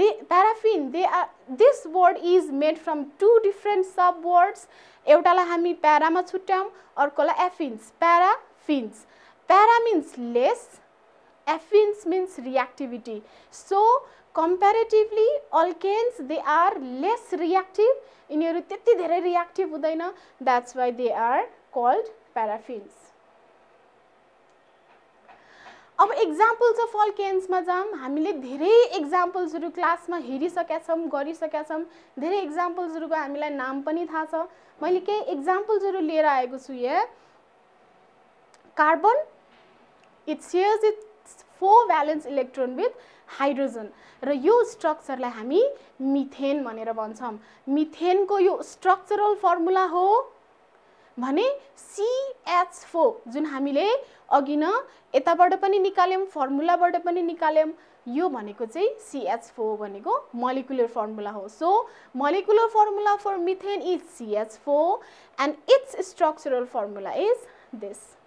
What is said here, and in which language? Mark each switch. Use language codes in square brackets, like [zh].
[en] paraffin this word is made from 2 different sub words। [ne] एउटालाई हामी para मा छुट्याउँ, अर्कोलाई affins। [en] paraffins, para means less, affins means reactivity। so comparatively alkanes they are less reactive। [ne] यिनीहरु त्यति धेरै reactive हुँदैन, [en] that's why they are called paraffins। [ne] अब [en] examples of alkanes [ne] मा जाम। हामीले धेरै एक्जाम्पल्सहरु क्लासमा हेरिसकेका छौं, गरिसकेका छौं। धेरै एक्जाम्पल्सहरुको हामीलाई नाम पनि थाहा छ। मैले केही एक्जाम्पल्सहरु लिएर आएको छु यहाँ। Carbon [en] it shares its 4 valence electron with hydrogen [ne] र यो स्ट्रक्चरलाई हामी मिथेन भनेर भन्छौं। मिथेनको यो स्ट्रक्चरल फर्मुला हो भने CH4 जुन हामीले अघि न यताबाट पनि निकाल्यौं, फर्मुलाबाट पनि निकाल्यौं। यो भनेको चाहिँ CH4 भनेको मोलिकुलर फर्मुला हो। [en] So molecular formula for methane is CH4 and its structural formula is this।